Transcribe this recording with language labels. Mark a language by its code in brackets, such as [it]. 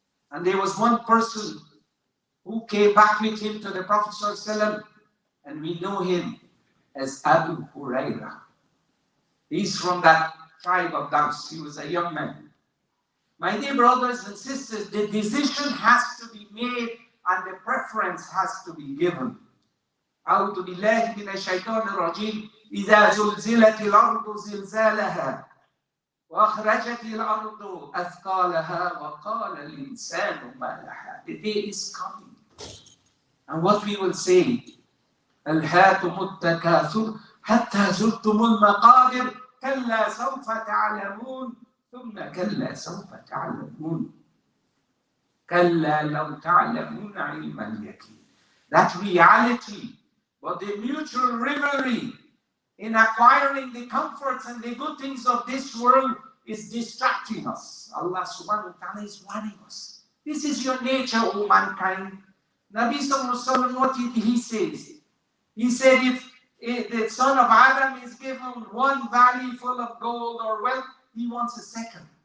[en] And there was one person who came back with him to the Prophet ﷺ, and we know him as Abu Hurairah. He's from that tribe of Daws. He was a young man. My dear brothers and sisters, the decision has to be made and the preference has to be given. [ar] أعوذ بالله من الشيطان الرجيم إذا زلزلت الأرض زلزالها وأخرجت الأرض أثقالها وقال الإنسان ما لها. [en] The day is coming. And what we will say, [ar] ألهاكم التكاثر حتى زرتم المقابر كلا سوف تعلمون ثم كلا سوف تعلمون كلا لو تعلمون علم اليقين. [en] That reality, but the mutual rivalry in acquiring the comforts and the good things of this world is distracting us. Allah subhanahu wa ta'ala is warning us. This is your nature, O mankind. Nabi sallallahu alaihi wasallam, what he says? He said, if the son of Adam is given one valley full of gold or wealth, he wants a second.